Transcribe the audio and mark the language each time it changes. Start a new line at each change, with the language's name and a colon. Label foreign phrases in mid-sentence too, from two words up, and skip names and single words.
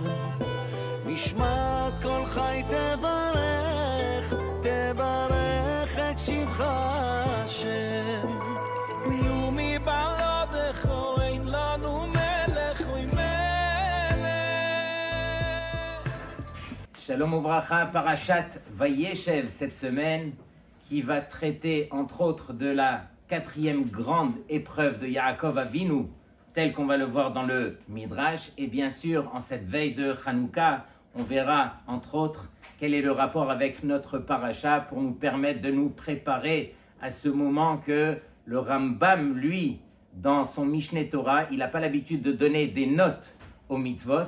Hebrew: נשמת כל חי תברך, תברך את שמך השם. ומבלעדיך אין לנו מלך ומלך. שלום וברכה,
French: Parashat Vayeshev cette semaine, qui va traiter entre autres de la 4e grande épreuve de Yaakov Avinu, telle qu'on va le voir dans le Midrash. Et bien sûr, en cette veille de Hanouka, on verra entre autres quel est le rapport avec notre Parasha pour nous permettre de nous préparer à ce moment que le Rambam, lui, dans son Mishneh Torah, il n'a pas l'habitude de donner des notes aux mitzvot.